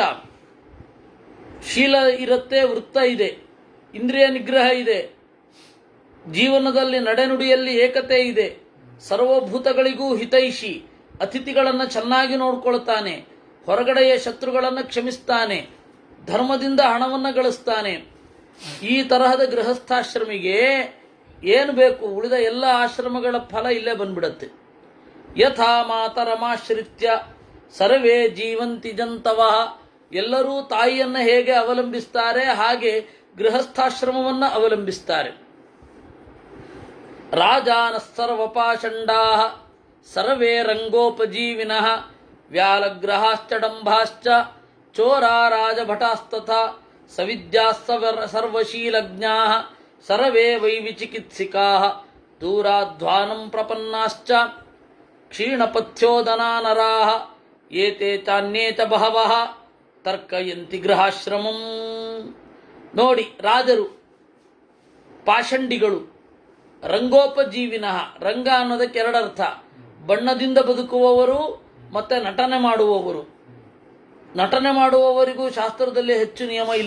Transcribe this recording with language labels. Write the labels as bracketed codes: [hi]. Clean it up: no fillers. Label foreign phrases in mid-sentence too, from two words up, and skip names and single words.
[kn] ಶೀಲ ಇರುತ್ತೆ, ವೃತ್ತ ಇದೆ, ಇಂದ್ರಿಯ ನಿಗ್ರಹ ಇದೆ, ಜೀವನದಲ್ಲಿ ನಡೆನುಡಿಯಲ್ಲಿ ಏಕತೆ ಇದೆ, ಸರ್ವಭೂತಗಳಿಗೂ ಹಿತೈಷಿ, ಅತಿಥಿಗಳನ್ನು ಚೆನ್ನಾಗಿ ನೋಡ್ಕೊಳ್ತಾನೆ, ಹೊರಗಡೆಯ ಶತ್ರುಗಳನ್ನು ಕ್ಷಮಿಸ್ತಾನೆ, ಧರ್ಮದಿಂದ ಹಣವನ್ನು ಗಳಿಸ್ತಾನೆ. ಈ ತರಹದ ಗೃಹಸ್ಥಾಶ್ರಮಿಗೆ ಏನು ಬೇಕು? ಉಳಿದ ಎಲ್ಲ ಆಶ್ರಮಗಳ ಫಲ ಇಲ್ಲೇ ಬಂದ್ಬಿಡತ್ತೆ. [sa] ಯಥಾ ಮಾತರಮಾಶ್ರಿತ್ಯ ಸರ್ವೇ ಜೀವಂತಿ ಜಂತವಃ. [kn] ಎಲ್ಲರೂ ತಾಯಿಯನ್ನು ಹೇಗೆ ಅವಲಂಬಿಸ್ತಾರೆ ಹಾಗೆ ಗೃಹಸ್ಥಾಶ್ರಮವನ್ನು ಅವಲಂಬಿಸ್ತಾರೆ. [sa] ರಾಜಾನಸ್ಸರ್ವಪಾಷಂಡಾ ಸರ್ವೇ ರಂಗೋಪಜೀವಿನಃ ವ್ಯಾಲಗ್ರಹಾಶ್ಚ ಡಂಭಾಶ್ಚ ಚೋರಾ ರಾಜಭಟಾಸ್ತಥಾ ಸವಿದ್ಯಾಃ ಸರ್ವಶೀಲಜ್ಞಾಃ ಸರ್ವೇ ವೈ ವಿಚಿಕಿತ್ಸಿಕಾಃ ದೂರಾಧ್ವಾನಂ ಪ್ರಪನ್ನಾಶ್ಚ ಕ್ಷೀಣಪಥ್ಯೋದನಾ ನರಾಃ ಏತೆ ಚಾನ್ಯೇ ಚ ಬಹವಃ ತರ್ಕಯಂತಿ ಗೃಹಾಶ್ರಮಂ. [kn] ನೋಡಿ, ರಾಜರು, ಪಾಷಂಡಿಗಳು, ರಂಗೋಪಜೀವಿನಃ. ರಂಗ ಅನ್ನೋದಕ್ಕೆ ಎರಡರ್ಥ: ಬಣ್ಣದಿಂದ ಬದುಕುವವರು ಮತ್ತೆ ನಟನೆ ಮಾಡುವವರು. ನಟನೆ ಮಾಡುವವರಿಗೂ ಶಾಸ್ತ್ರದಲ್ಲಿ ಹೆಚ್ಚು ನಿಯಮ ಇಲ್ಲ.